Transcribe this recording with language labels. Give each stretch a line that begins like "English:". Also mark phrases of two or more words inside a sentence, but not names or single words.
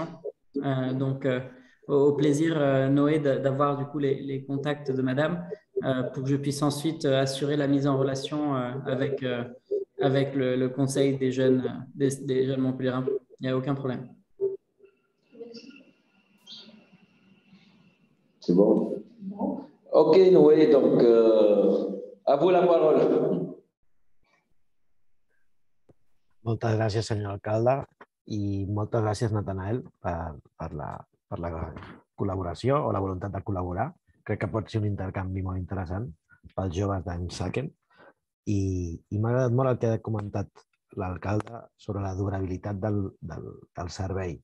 French: Donc, au plaisir, Noé, d'avoir du coup les contacts de Madame pour que je puisse ensuite assurer la mise en relation avec le conseil des jeunes Montpelliérains. Il n'y a aucun problème. C'est bon. Ok, Noé, donc à vous la parole.
Catalan: Moltes gràcies, senyor alcalde, i moltes gràcies, Nathanael, per la col·laboració o la voluntat de col·laborar. Crec que pot ser un intercanvi molt interessant pels joves d'Mseken. I m'ha agradat molt el que ha comentat l'alcalde sobre la durabilitat del servei.